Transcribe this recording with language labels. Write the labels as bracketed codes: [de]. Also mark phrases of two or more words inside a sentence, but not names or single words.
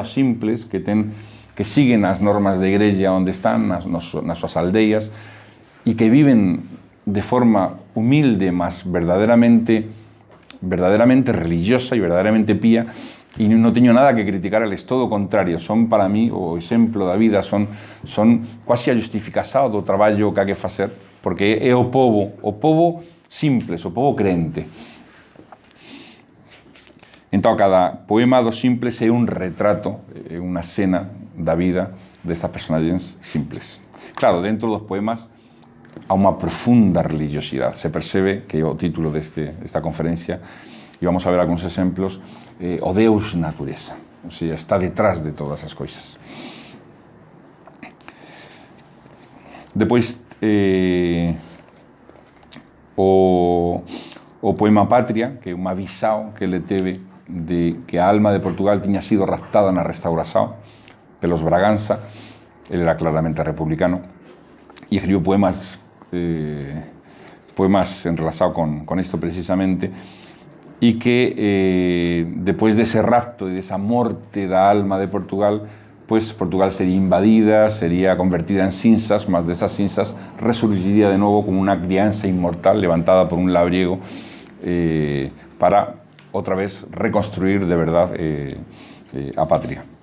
[gl] simples, que siguen as normas de igreja onde están, nas súas aldeias, e que viven de forma humilde, mas verdadeiramente religiosa e verdadeiramente pía, e non teño nada que criticar eles, todo o contrario, son para mí o exemplo da vida, son quasi a justificación do traballo que hai que facer, porque é o povo simples, o povo crente. Entón, cada poema dos simples é un retrato, é unha escena da vida destas personagens simples. Claro, dentro dos poemas há unha profunda religiosidade. Se percebe que é o título desta conferencia, e vamos a ver algúns exemplos, o Deus natureza, ou seja, está detrás de todas as coisas. Depois, o poema Patria, que é unha visão que ele teve de que a alma de Portugal tiña sido raptada na restauración pelos Braganza. Ele era claramente republicano e escribiu poemas en relación con isto precisamente, e que depois dese rapto e desa morte da alma de Portugal, pues Portugal sería invadida, sería convertida en cinzas, mas desas cinzas resurgiría de novo como unha crianza inmortal levantada por un labriego para outra vez reconstruir de verdad a patria.